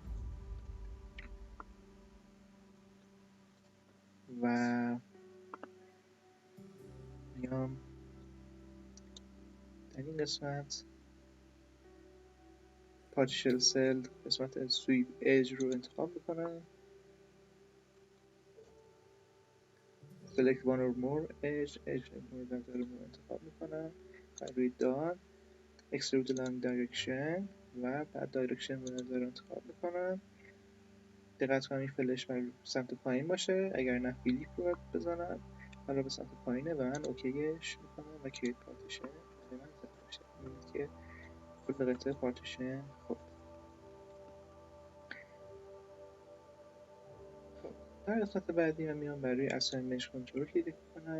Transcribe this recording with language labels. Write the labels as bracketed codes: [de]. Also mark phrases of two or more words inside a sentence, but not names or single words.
[fa] و میام در این قسمت [en] partial cell [fa] قسمت [en] sweep edge [fa] رو انتخاب میکنم. [en] select one or more edge [fa] مورد نظر رو انتخاب میکنم. روی دان [en] extrude along direction [fa] و بعد دایرکشن مورد نظر رو انتخاب میکنم. دقت کنم این فلش بر سمت پایین باشه، اگر نه فیلیپ رو بزنم حالا به سمت پایینه و من اوکیش میکنم و [en] create partition [fa] برای من زده میشه. میبینید که کل قطعه پارتیشن خب در قسمت بعدی من میام برای [en] assign mesh control [fa] کلیک کنم.